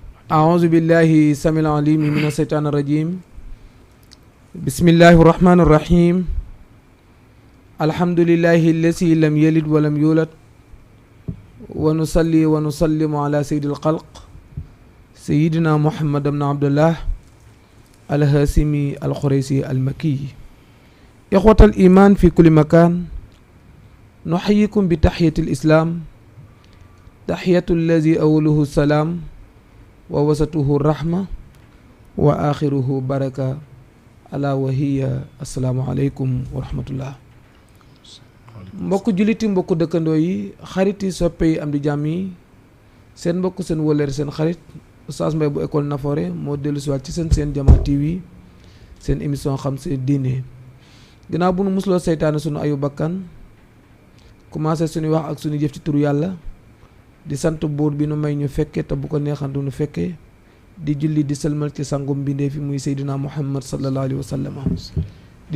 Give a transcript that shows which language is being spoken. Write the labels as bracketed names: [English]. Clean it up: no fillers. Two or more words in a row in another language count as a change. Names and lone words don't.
[Arabic] أعوذ بالله السميع العليم من الشيطان الرجيم بسم الله الرحمن الرحيم الحمد لله الذي لم يلد ولم يولد ونصلي ونسلم على سيد الخلق سيدنا محمد بن عبد الله الهاشمي القريشي المكي إخوة الإيمان في كل مكان نحييكم بتحية الإسلام تحية الذي أوله السلام ووسطه الرحمة وآخره بركة ألا وهي السلام عليكم ورحمة الله [Wolof] mbokk juliti mbokk dëkkandoo yi xarit yi soppe yi am di jàmm yi seen mbokk seen wëlleer seen xarit Oustaz Mbaye bu école Nafoore moo dellu siwaat ci seen Jama TV seen émission xam seen diine ginnaaw bu nu musloo seytaane sunu ayu bakkan commencé suñu wax ak suñu jëf ci turu yàlla di sant buur bi nu may ñu fekke te bu ko neexan du nu fekke di julli di sëlmal ci sangum bindee fi muy Seydina Muhammad [Arabic] صلى الله عليه وسلم [Wolof] di